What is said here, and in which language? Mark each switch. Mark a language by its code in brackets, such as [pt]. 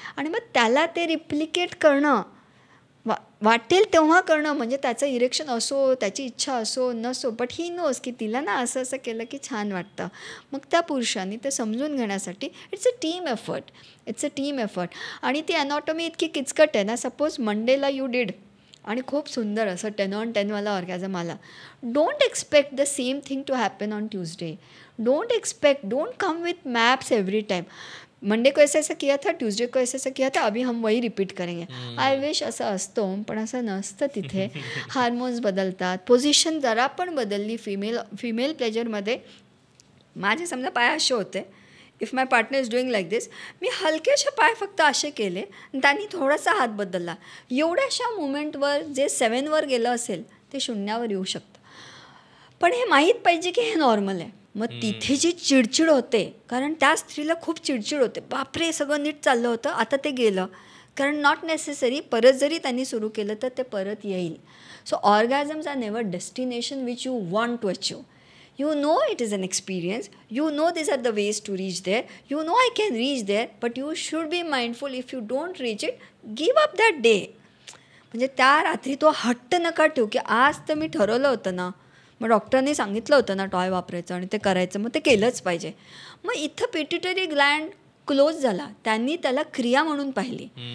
[mr] आणि मग त्याला ते रिप्लिकेट करणं, वाटेल तेव्हा करणं, म्हणजे त्याचं इरेक्शन असो, त्याची इच्छा असो नसो, [en] but he knows [mr] की तिला ना असं असं केलं की छान वाटतं. मग त्या पुरुषांनी ते समजून घेण्यासाठी [en] It's a team effort. [mr] आणि ती अनॉटॉमी इतकी किचकट आहे ना, सपोज मंडेला [en] you did [mr] आणि खूप सुंदर असं 10 on 10 वाला ऑर्गॅझम आला, [en] Don't expect the same thing to happen on Tuesday. Don't come with maps every time. [hi] Monday को ऐसा किया था, ट्यूजडे को ऐसा किया था, अभी हम वही रिपीट करेंगे. [en] I wish [mr] असं असतं, पण असं नसतं. तिथे हार्मोन्स बदलतात, पोझिशन जरा पण बदलली फिमेल प्लेजरमध्ये. माझे समजा पाय असे होते, [en] if my partner is doing like this, [mr] मी हलकेशे पाय फक्त असे केले, त्यांनी थोडासा हात बदलला, एवढ्याशा मुमेंटवर जे 7वर गेलं असेल ते 0वर येऊ शकतं. पण हे माहीत पाहिजे की हे नॉर्मल आहे. मग तिथे जी चिडचिड होते, कारण त्या स्त्रीला खूप चिडचिड होते, बापरे सगळं नीट चाललं होतं आता ते गेलं. कारण [en] not necessary, [mr] परत जरी त्यांनी सुरू केलं तर ते परत येईल. [en] So orgasms are never destination which you want to achieve. You know it is an experience. You know these are the ways to reach there. You know I can reach there. But you should be mindful, if you don't reach it, give up that day. [mr] म्हणजे त्या रात्री तो हट्ट नका ठेवू की आज तर मी ठरवलं होतं ना, मग डॉक्टरने सांगितलं होतं ना टॉय वापरायचं आणि ते करायचं, मग ते केलंच पाहिजे. मग इथं पिट्युटरी ग्लँड क्लोज झाला, त्यांनी त्याला क्रिया म्हणून पाहिली.